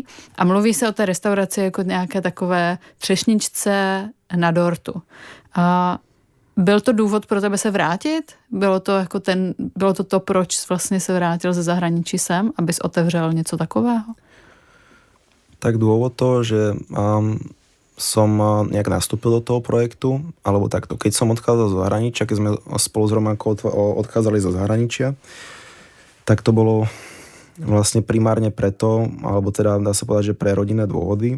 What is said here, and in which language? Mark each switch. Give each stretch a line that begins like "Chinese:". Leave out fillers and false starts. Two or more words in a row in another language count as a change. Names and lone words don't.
Czech: A mluví se o té restauraci jako nějaké takové třešničce na dortu. Byl to důvod pro tebe se vrátit? Bylo to to, proč vlastně se vrátil ze zahraničí sem, abys otevřel něco takového?
Slovak: Tak dôvod to, že som nejak nastúpil do toho projektu, alebo takto, keď som odchádzal zo zahraničia, keď sme spolu s Romankou odchádzali zo zahraničia, tak to bolo vlastne primárne preto, alebo teda dá sa povedať, že pre rodinné dôvody.